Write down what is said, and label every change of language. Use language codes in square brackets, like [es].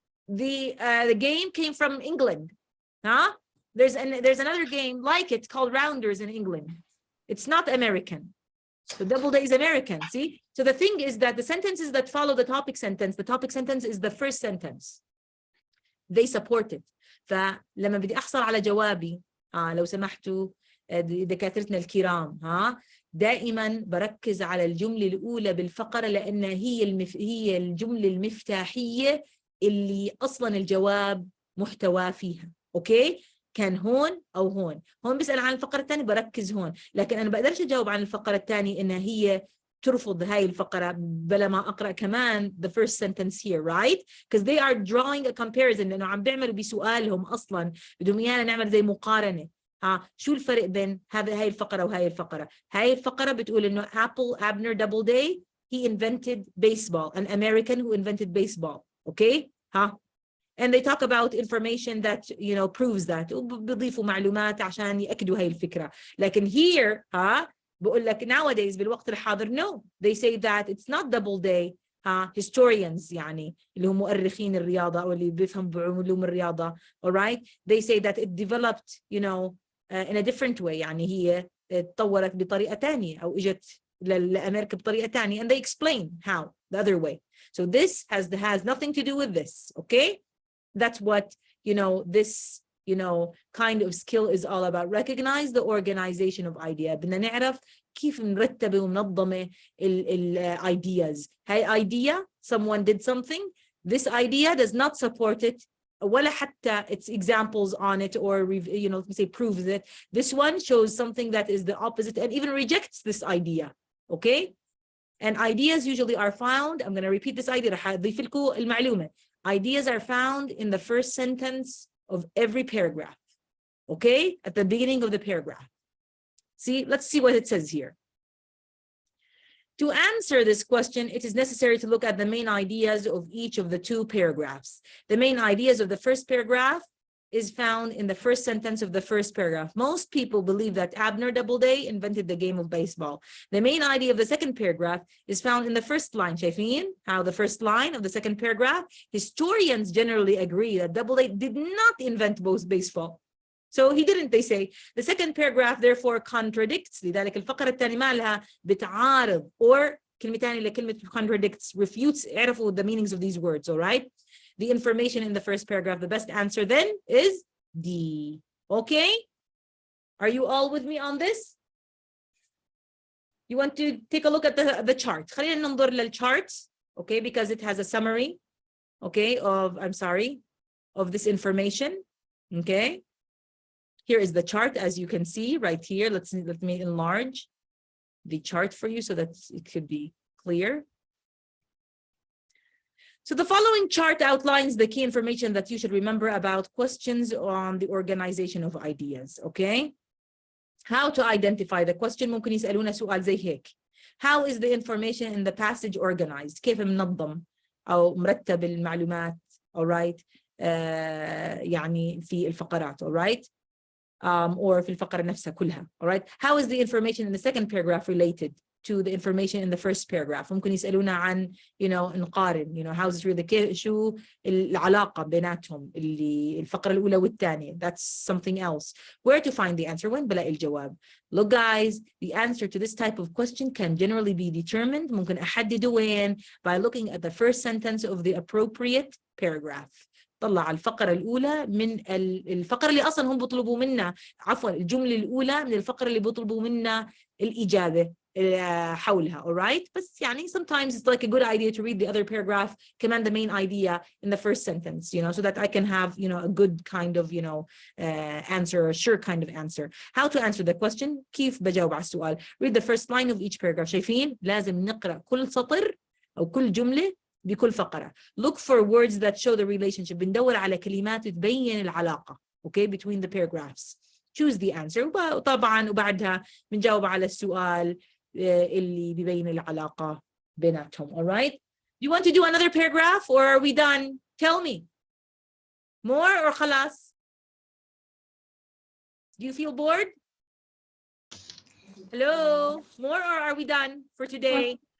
[en] The game came from England. There's another game like it called rounders in England. It's not American. So Doubleday is American. See? So the thing is that the sentences that follow the topic sentence is the first sentence. They support it. [ar] فلما بدي أحصل على جوابي لو سمحتوا دكاترتنا الكرام دائما بركز على الجملة الأولى بالفقرة، لأن هي الجملة المفتاحية اللي أصلا الجواب محتوى فيها. أوكي؟ كان هون أو هون بيسأل عن الفقرة الثانية بركز هون، لكن أنا بقدرش أجاوب عن الفقرة الثانية إنها هي ترفض هاي الفقرة بلا ما أقرأ كمان [en] the first sentence here, right? Because they are drawing a comparison، [ar] لأنه عم بيعملوا بسؤالهم أصلا بدهم إيانا نعمل زي مقارنة. شو الفرق بين هاي الفقرة وهاي الفقرة؟ هاي الفقرة بتقول إنه Abner Doubleday, [en] he invented baseball, an American who invented baseball. Okay? And they talk about information that, you know, proves that. [ar] وبيضيفوا معلومات عشان يأكدوا هاي الفكرة. لكن [en] here [ar] بقول لك [en] nowadays [ar] بالوقت الحاضر, [en] no. They say that it's not Doubleday historians [ar] يعني اللي هم مؤرخين الرياضة أو اللي بيفهم بعلوم الرياضة, [en] all right, they say that it developed, you know, in a different way. [ar] يعني هي تطورت بطريقة تانية أو إجت لأمريكا بطريقة تانية, [en] and they explain how the other way. So this has nothing to do with this, okay? That's what, you know, this, you know, kind of skill is all about. Recognize the organization of idea. [ar] بدنا نعرف كيف مرتبة ومنظمة ال ideas. [en] هاي idea, someone did something, this idea does not support it, [ar] ولا حتى [en] its examples on it, or, you know, let me say proves it. This one shows something that is the opposite and even rejects this idea, okay? And ideas usually are found, I'm going to repeat this idea, [ar] رح أضيف لكم المعلومة. [en] Ideas are found in the first sentence of every paragraph, okay? At the beginning of the paragraph. See, let's see what it says here. To answer this question, it is necessary to look at the main ideas of each of the two paragraphs. The main ideas of the first paragraph is found in the first sentence of the first paragraph. Most people believe that Abner Doubleday invented the game of baseball. The main idea of the second paragraph is found in the first line. [ar] شايفين [en] how the first line of the second paragraph? Historians generally agree that Doubleday did not invent baseball. So he didn't, they say. The second paragraph therefore contradicts. [ar] لذلك الفقرة الثانية ما لها بتعارض, or كلمة ثانية لكلمة contradicts, refutes. اعرفوا [en] the meanings of these words, all right? The information in the first paragraph, the best answer then is D. Okay? Are you all with me on this? You want to take a look at the chart. [ar] خلينا ننظر للchart, okay? [en] Because it has a summary, okay, of this information, okay? Here is the chart, as you can see right here. Let me enlarge the chart for you so that it could be clear. So the following chart outlines the key information that you should remember about questions on the organization of ideas, okay? How to identify the question. [ar] ممكن يسألونا سؤال زي هيك. [en] How is the information in the passage organized? [ar] كيف منظم أو مرتب المعلومات, all right? يعني في الفقرات, all right? Or في الفقرة نفسها كلها, all right? [en] How is the information in the second paragraph related to the information in the first paragraph? [ar] ممكن يسألونا عن, you know, نقارن, you know, [en] how is it really, [ar] شو العلاقة بيناتهم اللي الفقرة الأولى والثانية. [en] That's something else. Where to find the answer? [ar] وين بلاقي الجواب? [en] Look guys, the answer to this type of question can generally be determined. [ar] ممكن أحدده وين? [en] By looking at the first sentence of the appropriate paragraph. [ar] طلع الفقرة الأولى من الفقرة اللي أصلا هم بيطلبوا منا, عفوا الجملة الأولى من الفقرة اللي بيطلبوا منا الإجابة حولها, all right? بس يعني [en] sometimes it's like a good idea to read the other paragraph, command the main idea in the first sentence, you know, so that I can have, you know, a good kind of, you know, answer, a sure kind of answer. How to answer the question? [ar] كيف بجاوب على السؤال? [en] Read the first line of each paragraph. [ar] شايفين؟ لازم نقرأ كل سطر أو كل جملة بكل فقرة. [en] Look for words that show the relationship. [ar] بندور على كلمات تبين العلاقة, okay, [en] between the paragraphs. Choose the answer. [ar] وطبعا وبعدها بنجاوب على السؤال اللي بيبين العلاقة بيناتهم. [en] All right? You want to do another paragraph or are we done? Tell me. More or [ar] خلاص? [en] Do you feel bored? Hello? More or are we done for today?